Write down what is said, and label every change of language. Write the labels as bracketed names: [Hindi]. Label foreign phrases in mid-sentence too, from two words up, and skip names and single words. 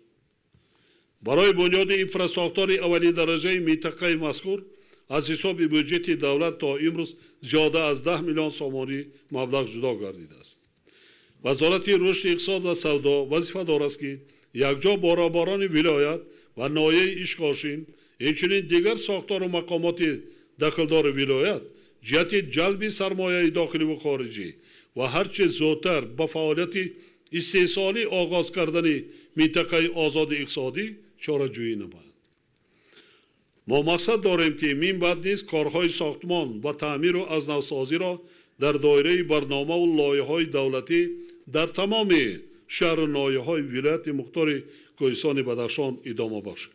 [Tajik] барои бунёди инфрасохтори аввалиндараҷаи минтақаи мазкур аз ҳисоби бюҷети давлат то имрӯз зиёда аз 10 миллион сомонӣ маблағ ҷудо гардидааст. вазорати рушди иқтисод ва савдо вазифа дорад ки якҷо бо роҳбарони вилоят ва ноҳияи Ишқошим инчунин дигар сохтору мақомоти дахлдори вилоят ҷиҳати ҷалби сармояи дохиливу хориҷӣ ва ҳарчи зудтар бо фаъолият истеҳсолӣ оғоз кардан минтақа озод иқтисодӣ чораҷӯӣ намоянд. мо мақсад дорем ки минбаъд низ корҳои сохтмон ва таъмир ва аз навсозӣ ро дар доира барнома ва лоиҳаҳои давлатӣ дар тамом шаҳр ва ноҳияҳои вилоят мухтор Кӯҳистон Бадахшон идома бахшем.